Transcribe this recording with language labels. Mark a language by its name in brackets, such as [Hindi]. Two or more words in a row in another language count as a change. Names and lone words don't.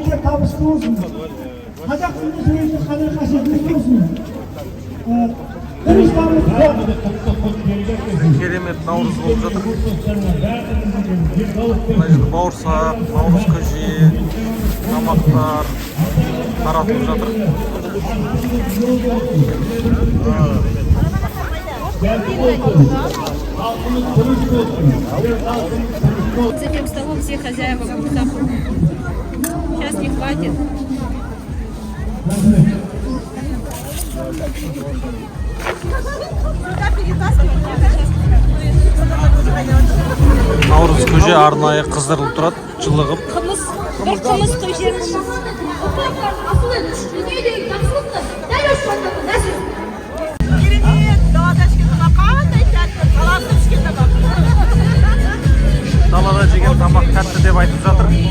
[Kazakh] Керемет Наурыз болып жатыр. Бауырсақ, Наурыз көже, тамақтар таратылып жатыр. [Russian] За тем столом все хозяева как будто сейчас не хватит. [Kazakh] Наурыз көже арнайы қыздырылып тұрады, жылығып. Қымыз той жерін. Далада жеген тамақ тәтті деп айтып жатыр.